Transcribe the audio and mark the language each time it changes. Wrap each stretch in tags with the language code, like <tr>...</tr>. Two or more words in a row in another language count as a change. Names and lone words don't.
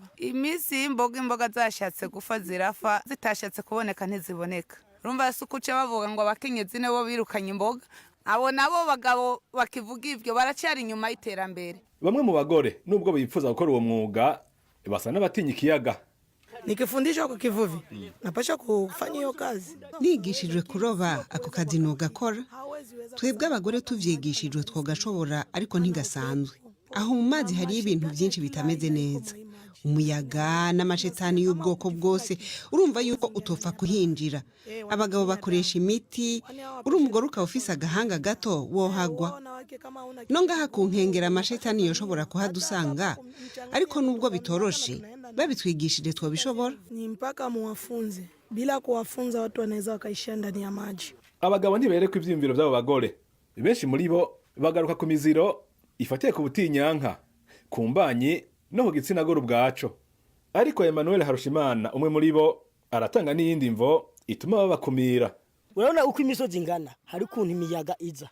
<rn>Imisi imboga zashatse gufa zirafa, zitashatse kuboneka ntiziboneka. Urumva sukuce bavuga ngo abakenyezi nabo birukanye imboga, abo nabo bagabo bakivuga ivyo baracari inyuma y'iterambere. Bamwe mu bagore nubwo bipfuza gukora uwo mwuga basa n'abatinya ikiyaga.</rn> <sw>Nikifundishwa kwa kivuvi napasha kufanya hiyo kazi.</sw> <rn>Nigishijwe kuroba ako kazi nugakora. Twebwe abagore tuvyigishijwe twogashobora ariko ntigasanzwe. Aho mu mazi hari ibintu byinshi bitameze neza. Umuyaga n'amashetani y'ubwoko bwose urumva yuko utopfa kuhinjira. Abagabo bakoresha imiti, uri umugore ukaba ufise agahanga gato wohagwa. No ngaha ku nkengera amashetani yoshobora kuhadusanga, ariko nubwo bitoroshe babitwigishije twabishobora.</rn> <sw>Ni mpaka muwafunze. Bila kuwafunza watu wanaweza wakaishia ndani ya maji.</sw> <rn>Abagabo ntibereka ivyiyumviro by'abo bagore. Benshi muri bo bagaruka ku miziro ifatiye ku butinyanka, ku mbanyi no ku gitsina gore ubwaco. Ariko Emmanuel Harushimana umwe muri bo aratanga n'iyindi mvo ituma babakumira. Urabona uko imisozi ingana hari kuntu imiyaga iza.</rn>